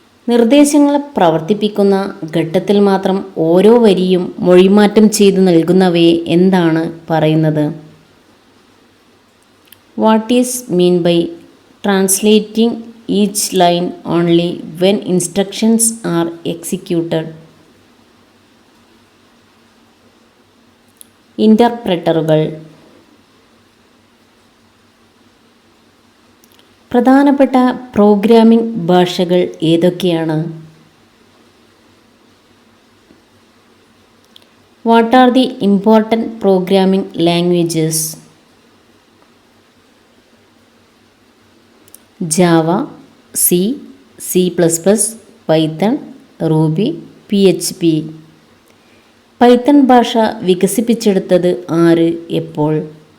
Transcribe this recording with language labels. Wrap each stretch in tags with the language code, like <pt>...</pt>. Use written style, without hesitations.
<ml>നിർദ്ദേശങ്ങൾ പ്രവർത്തിപ്പിക്കുന്ന ഘട്ടത്തിൽ മാത്രം ഓരോ വരിയും മൊഴിമാറ്റം ചെയ്തു നൽകുന്നവയെ എന്താണ് പറയുന്നത്?</ml> <en>What is mean by translating each line only when instructions are executed?</en> <ml>ഇന്റർപ്രറ്ററുകൾ. പ്രധാനപ്പെട്ട പ്രോഗ്രാമിംഗ് ഭാഷകൾ ഏതൊക്കെയാണ്?</ml> <en>What are the important programming languages?</en> <ml>Java, C, C++, Python, Ruby, PHP. Python ഭാഷ വികസിപ്പിച്ചെടുത്തത് ആര്, എപ്പോൾ?</ml>